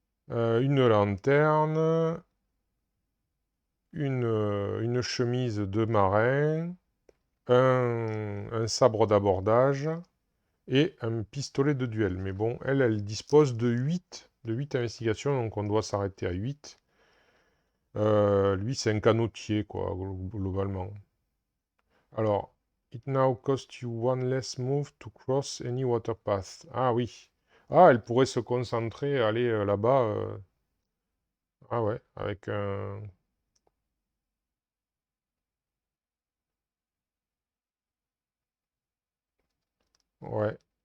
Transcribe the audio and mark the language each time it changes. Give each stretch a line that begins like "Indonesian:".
French: Une lanterne, une chemise de marin, un sabre d'abordage et un pistolet de duel. Mais bon, elle dispose de 8 investigations, donc on doit s'arrêter à 8. Lui, c'est un canotier, quoi, globalement.
English: Alors, it now costs you one less move to cross any water path.
French: Ah oui. Ah, elle pourrait se concentrer, aller là-bas. Ah ouais, avec un... Ouais.